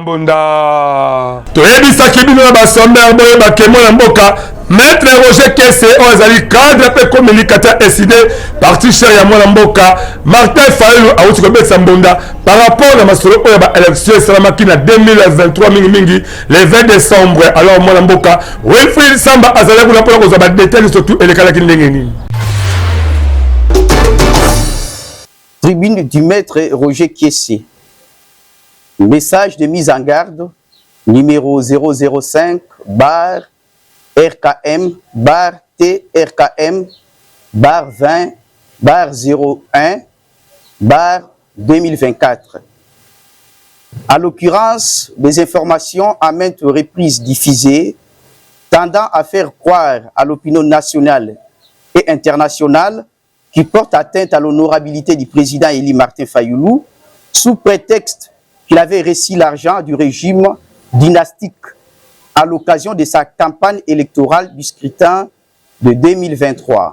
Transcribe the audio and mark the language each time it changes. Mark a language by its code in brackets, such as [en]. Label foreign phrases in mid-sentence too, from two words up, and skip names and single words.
[ln] mbonda toyebisaki bino na basomber boyeba kemo na mboka Maître Roger Kesse oyo ezali cadre pe communicateur eside parti cher ya mwana mboka Martin Fayulu awuti kobetisa mbonda [fr] par rapport [ln] na masolo oyo ba élection esalamaki na 2023 mingi [fr] le 20 décembre [ln] alors mwana mboka Wilfried Samba azali kuna mpona kozwa ba [fr] détails surtout [ln] elekalaki ndenge nini. [fr] Tribune du Maître Roger Kesse. Message de mise en garde numéro 005 bar RKM bar TRKM bar 20 bar 01 bar 2024. À l'occurrence, des informations à maintes reprises diffusées tendant à faire croire à l'opinion nationale et internationale qui portent atteinte à l'honorabilité du président Eli Martin Fayulu sous prétexte qu'il avait reçu l'argent du régime dynastique à l'occasion de sa campagne électorale du scrutin de 2023.